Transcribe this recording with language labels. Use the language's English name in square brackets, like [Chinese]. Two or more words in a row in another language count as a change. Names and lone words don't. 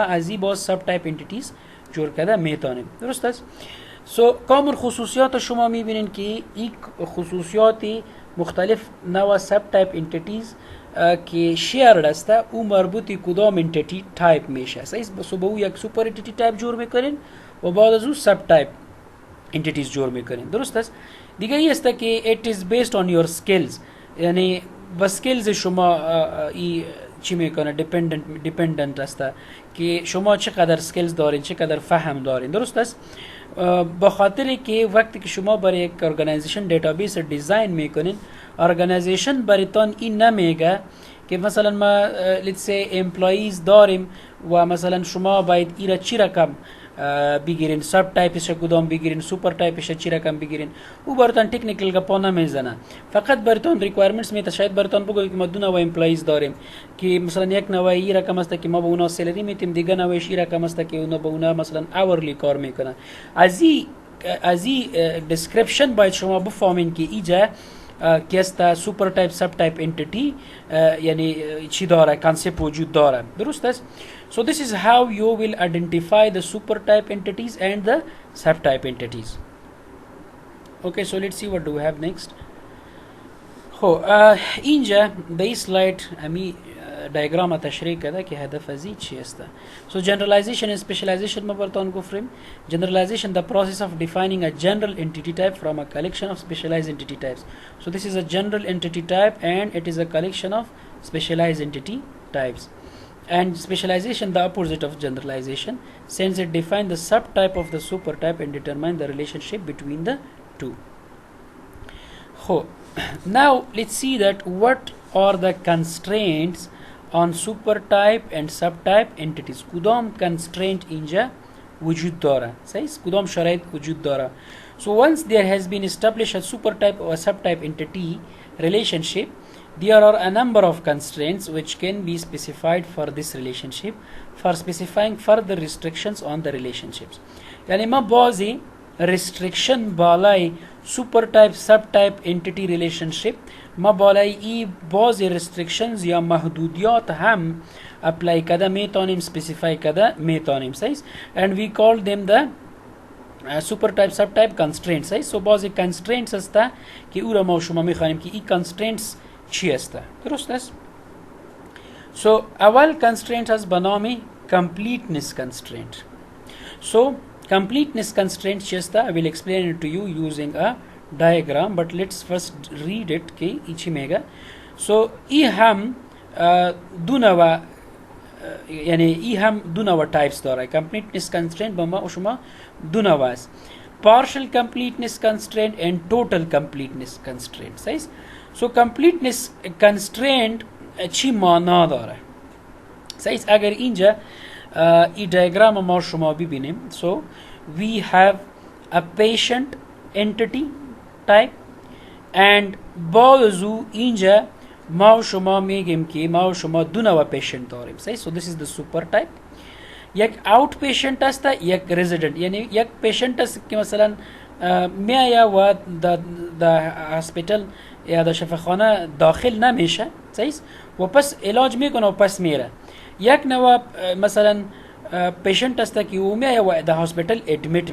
[Persian] از این باز [English] subtype entities [Persian] جور کرده میتونیم درست است سو کامن خصوصیات شما میبینین که این خصوصیات مختلف نوع [English] subtype entities [Persian] که شیرد است او مربوط کدام انتیتی تایپ میشه سو با او یک [English] super entity type [Persian] جور میکنین و بعد از او [English] subtype entities [Persian] جور میکنین درست است دیگه ای است که [English] it is based on your skills [Persian] یعنی با skills شما ای چی میکنه dependent است که شما چقدر skills دارین چقدر فهم دارین درست است با خاطر که وقتی که شما برای یک [English] organization database [Persian] دیزاین میکنین ارگانایزیشن براتون این نمیگه که مثلا ما [English] let's say employees [Persian] داریم و مثلا شما باید ایرا چی رقم بگیرین سب تایپش کدام بگیرین سوپر تایپش چی رقم بگیرین او براتون تکنیکل گپا نمیزنه فقط براتون ریکوایرمنتس میته شاید براتون بگه که ما دو نوع امپلاییز داریم که مثلا یک نوع ای رقم است که ما به اونا سالری میتیم دیگه نوعش ای رقم است که اونا به اونا مثلا اورلی کار میکنن از این description باید شما بفهمین که اینجا که است [English] super type subtype entity [Persian] یعنی چی داره کانسپت وجود داره درست است [English] so this is how you will identify the super type entities and the subtype entities okay so let's see what do we have next [Persian] خب اینجا به این سلاید امی diagram تشریح کرده که هدف از [English] این چی است so generalization and specialization ما براتون گفتیم generalization the process of defining a general entity type from a collection of specialized entity types so this is a general entity type and it is a collection of specialized entity types and specialization the opposite of generalization since it defines the subtype of the supertype and determine the relationship between the two so now let's see that what are the constraints on supertype and subtype entities [Persian] کدام constraint اینجا وجود داره صحیح کدام شرایط وجود داره [English] so once there has been established a supertype or a subtype entity relationship there are a number of constraints which can be specified for this relationship for specifying further restrictions on the relationships [Persian] یعنی ما بعضی restriction بالای supertype subtype entity relationship ما بالای ای بعضی restrictions یا محدودیات هم apply کرده میتونیم specify کرده میتونیم صحیح [English] and we call them the supertype subtype constraints صحیح so [Persian] بعضی constraints است که او را ما شما میخوانیم که ای constraints چی است درست است [English] so اول constraint [Persian] است به نام [English] completeness constraint so completeness constraint [Persian] چی است [English] I will explain it to you using a diagram but let's first read it [Persian] که ای چی میگه so ای هم دو نوع یعنی ای هم دو نوع types داره completeness constraint با ما و شما دو نوع است [English] partial completeness constraint and total completeness constraint [Persian] صحیح so completeness constraint چی معنا داره صحیح اگر اینجا این diagram ما شما ببینیم [English] so we have a patient entity type [Persian] and بازو اینجا ما شما میگیم که ما شما دو نوع پیشنت داریم صحیح [English] so this is the super type [Persian] یک [English] out patient [Persian] است یک رزیدنت یعنی یک پیشنت است که مثلا میاید و در هسپیتال یا در شفاخانه داخل نمیشه صحیح و پس علاج میکنه و پس میره یک نوع مثلا پیشنت است که او میاید و در هسپیتال ادمیت